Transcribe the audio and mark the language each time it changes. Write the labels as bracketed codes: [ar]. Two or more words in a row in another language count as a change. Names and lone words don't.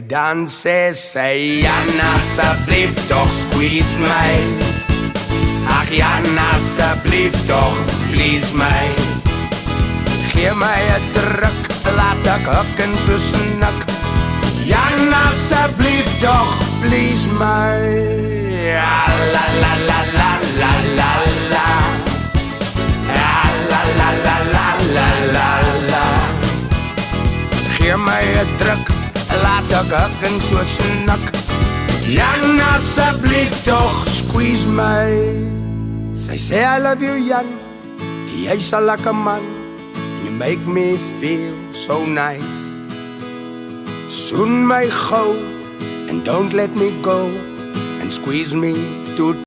[af] Dan sê sy, Jan, asseblief toch squeeze my. Ag Jan, asseblief toch please my. Gee my 'n druk, laat ek huk en so snik. Jan, asseblief toch please my. Ja, la la la la la la la. Ja, la la la la la la la. Gee my 'n druk, laat ek huk en so snik. Jan, asseblief toch squeeze my. Sy sê [en] I love you Jan, [af] jy's 'n lekker man. [en] You make me feel so nice. [af] Soon my gou [en] and don't let me go and squeeze me to